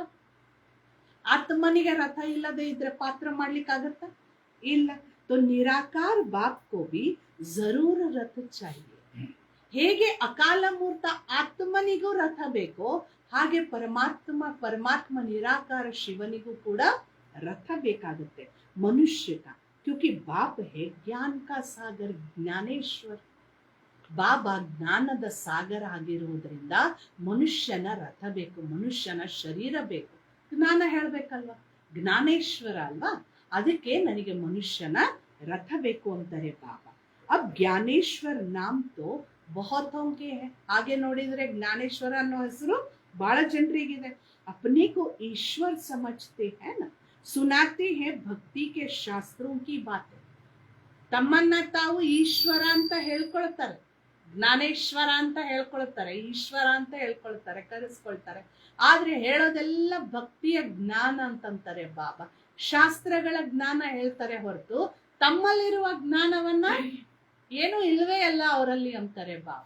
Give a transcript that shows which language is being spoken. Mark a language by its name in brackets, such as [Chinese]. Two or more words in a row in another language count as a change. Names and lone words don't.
[Kannada] ಆತ್ಮನಿಗೆ ರಥ ಇಲ್ಲದೆ ಇದ್ರೆ ಪಾತ್ರ ಮಾಡ್ಲಿಕ್ಕಾಗತ್ತ? [Hindi] ಇಲ್ಲ. तो निराकार बाप को भी जरूर रथ चाहिए. [Kannada] ಹೇಗೆ ಅಕಾಲ ಮೂರ್ತ ಆತ್ಮನಿಗೂ ರಥ ಬೇಕೋ ಹಾಗೆ ಪರಮಾತ್ಮ ನಿರಾಕಾರ ಶಿವನಿಗೂ ಕೂಡ ರಥ ಬೇಕಾಗುತ್ತೆ. [Hindi] मनुष्य का, क्योंकि बाप है ज्ञान का सागर ज्ञानेश्वर. [Kannada] ಬಾಬಾ ಜ್ಞಾನದ ಸಾಗರ ಆಗಿರುವುದರಿಂದ ಮನುಷ್ಯನ ರಥ ಬೇಕು, ಮನುಷ್ಯನ ಶರೀರ ಬೇಕು. ಜ್ಞಾನ ಹೇಳ್ಬೇಕಲ್ವಾ, ಜ್ಞಾನೇಶ್ವರ ಅಲ್ವಾ. ಅದಕ್ಕೆ ನನಗೆ ಮನುಷ್ಯನ ರಥ ಬೇಕು ಅಂತಾರೆ ಬಾಬಾ. [Hindi] अब ज्ञानेश्वर नाम तो बहुतों के है. [Kannada] ಹಾಗೆ ನೋಡಿದ್ರೆ ಜ್ಞಾನೇಶ್ವರ ಅನ್ನೋ ಹೆಸರು ಬಹಳ ಜನರಿಗಿದೆ. [Hindi] अपने को ईश्वर समझते हैं ना, सुनाते हैं भक्ति के शास्त्रों की बातें. [Kannada] ತಮ್ಮನ್ನ ತಾವು ಈಶ್ವರ ಅಂತ ಹೇಳ್ಕೊಳ್ತಾರೆ, ಜ್ಞಾನೇಶ್ವರ ಅಂತ ಹೇಳ್ಕೊಳ್ತಾರೆ, ಈಶ್ವರ ಅಂತ ಹೇಳ್ಕೊಳ್ತಾರೆ, ಕರೆಸ್ಕೊಳ್ತಾರೆ. ಆದ್ರೆ ಹೇಳೋದೆಲ್ಲ ಭಕ್ತಿಯ ಜ್ಞಾನ ಅಂತಂತಾರೆ ಬಾಬಾ. ಶಾಸ್ತ್ರಗಳ ಜ್ಞಾನ ಹೇಳ್ತಾರೆ ಹೊರತು ತಮ್ಮಲ್ಲಿರುವ ಜ್ಞಾನವನ್ನ ಏನು ಇಲ್ವೇ ಅಲ್ಲ ಅವರಲ್ಲಿ ಅಂತಾರೆ ಬಾಬಾ.